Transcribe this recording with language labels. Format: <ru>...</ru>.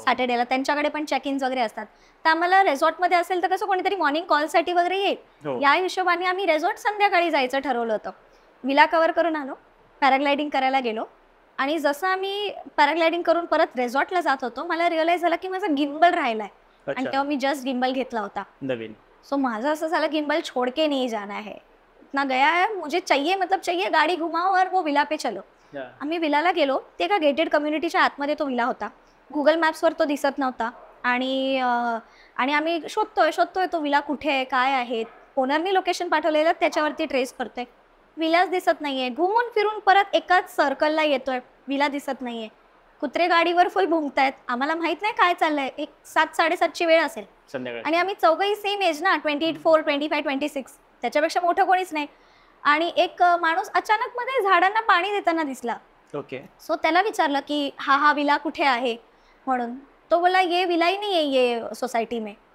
<mr>सॅटर्डेला, त्यांच्याकडे पण check ins वगैरे असतात. तर आम्हाला रेसॉर्टमध्ये असेल तर कसं कोणीतरी मॉर्निंग कॉलसाठी वगैरे येईल, हो. या हिशोबाने आम्ही रेसॉर्ट संध्याकाळी जायचं ठरवलं होतं. विला कव्हर करून आलो, पॅराग्लायडिंग करायला गेलो, आणि जसं आम्ही पॅराग्लायडिंग करून परत रेसॉर्टला जात होतो, मला रिअलाइज झालं की माझा गिम्बल राहिलाय. आणि अच्छा, तेव्हा मी जस्ट गिम्बल घेतला होता. नवीन. सो माझं असं झालं,</mr> <hi>गिम्बल छोड़ के नहीं जाना है, इतना गया है, मुझे चाहिए, मतलब चाहिए, गाडी घुमाओ और वो विला पे चलो.</hi> <mr>आम्ही विलाला गेलो. ते एका गेटेड कम्युनिटीच्या आतमध्ये तो विला होता. गुगल मॅप्सवर तो दिसत नव्हता. आणि आम्ही शोधतोय तो विला कुठे आहे, काय आहे. ओनरनी लोकेशन पाठवलेलं, त्याच्यावरती ट्रेस करतोय, विलाच दिसत नाहीये. घुमून फिरून परत एकाच सर्कलला येतोय, विला दिसत नाहीये. कुत्रे गाडीवर फुल भुंकतायत. आम्हाला माहित नाही काय चाललंय. एक 7-7:30ची वेळ असेल, संध्याकाळी. आणि आम्ही चौघही सेम एज ना, 24, 25, 26, त्याच्यापेक्षा मोठं कोणीच नाही. आणि एक माणूस अचानक मध्ये झाडांना पाणी देताना दिसला. ओके. सो त्याला विचारलं की हा विला कुठे आहे म्हणून. तो बोला</mr> <hi>ये विला ही नहीं है ये सोसाइटी में.</hi>